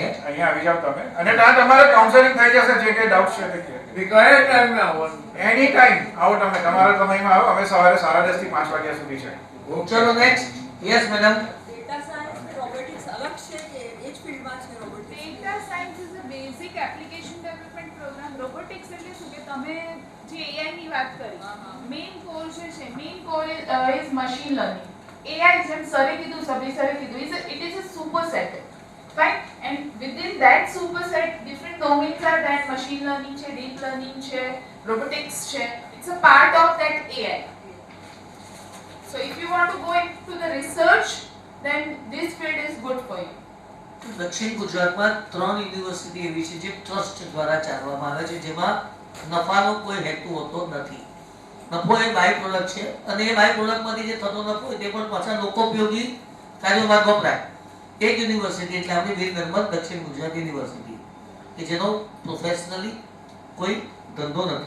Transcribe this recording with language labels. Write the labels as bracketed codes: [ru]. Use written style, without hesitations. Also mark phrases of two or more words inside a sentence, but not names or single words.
[gu] અહીંયા આવી જાવ તમે, અને ત્યાં તમારે કાઉન્સેલિંગ થઈ જશે. જે કે ડાઉટ છે તે કહે. એ કયા ટાઈમે આવવાનું? [en] any time [gu] આવો તમે, તમારા સમયમાં આવો. અમે સવારે 5:30 થી 5 વાગ્યા સુધી છે. ચલો નેક્સ્ટ. [en] yes madam. data science [gu] ને રોબોટિક્સ અલગ છે કે એ જ ફિલ્ડમાં છે રોબોટિક્સ? [en] Data science is a basic application development program. [gu] Robotics એટલે શું કે તમે જે AI ની વાત કરી, [en] main core [gu] જે છે, [en] main core is machine learning. [gu] AI જેમ સરે કીધું, સભી સરે કીધું, [en] it is a superset. Fine? And within that superset, different domains are that machine learning છે, deep learning છે, robotics છે. It's a part of that AI. So if you want to go into the research, then this field is good for you. [gu] દક્ષિણ ગુજરાતમાં 3 યુનિવર્સિટી એવી છે જે ટ્રસ્ટ દ્વારા ચાલવામાં આવે છે, જેમાં નફાનો કોઈ હેતુ હોતો નથી. નફો એ [en] by product [gu] છે, અને એ [en] by product [gu] જે થતો નફો હોય તે પણ પાછા લોકોપયોગી કાર્યોમાં વપરાય. એક યુનિવર્સિટી એટલે આપણી વીર નર્મદ દક્ષિણ ગુજરાત યુનિવર્સિટી, કે જેનો પ્રોફેશનલી કોઈ ધંધો નથી.